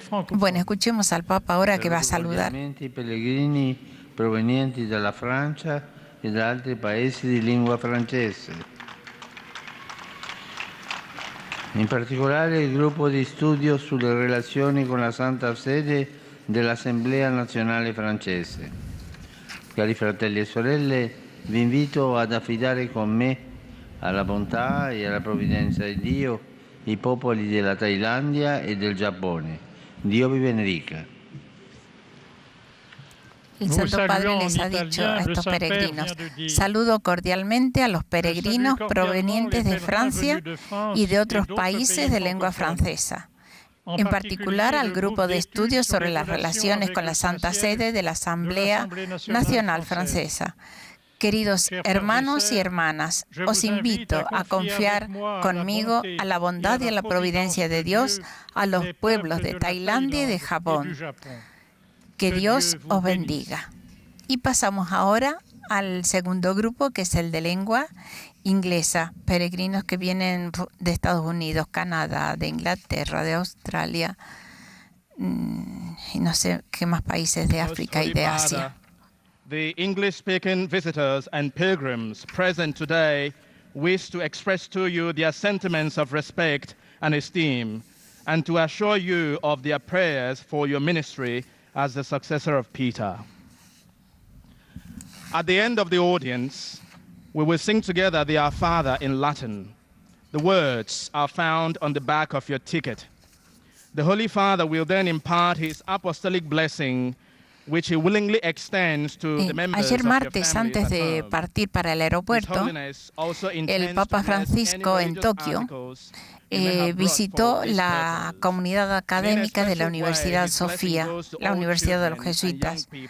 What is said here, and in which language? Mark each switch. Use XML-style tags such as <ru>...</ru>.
<es>Bueno, escuchemos al Papa ahora que va a saludar.</es> <it>Pellegrini provenienti dalla Francia e da altri paesi di lingua francese. In particolare il gruppo di studio sulle relazioni con la Santa Sede dell'Assemblea Nazionale Francese. Cari fratelli e sorelle, vi invito ad affidare con me alla bontà e alla provvidenza di Dio i popoli della Tailandia e del Giappone. Dio vi benedica.</it> <es>El Santo Padre les ha dicho a estos peregrinos: saludo cordialmente a los peregrinos provenientes de Francia y de otros países de lengua francesa, en particular al grupo de estudios sobre las relaciones con la Santa Sede de la Asamblea Nacional Francesa. Queridos hermanos y hermanas, os invito a confiar conmigo a la bondad y a la providencia de Dios a los pueblos de Tailandia y de Japón. Que Dios os bendiga. Y pasamos ahora al segundo grupo, que es el de lengua inglesa, peregrinos que vienen de Estados Unidos, Canadá, de Inglaterra, de Australia, y no sé qué más países de África y de Asia.</es> <en>The English-speaking visitors and pilgrims present today wish to express to you their sentiments of respect and esteem, and to assure you of their prayers for your ministry as the successor of Peter. At the end of the audience, we will sing together the Our Father in Latin. The words are found on the back of your ticket. The Holy Father will then impart his apostolic blessing, which he willingly extends to the members</en> <es>Ayer</es> <en>of your</en> <es>martes,</es> <en>family</en> <es>antes</es> <en>at</en> <es>de</es> <en>home.</en> <es>partir para el aeropuerto, el Papa Francisco en Tokio visitó la comunidad académica de la Universidad Sofía, la Universidad de los Jesuitas.</es>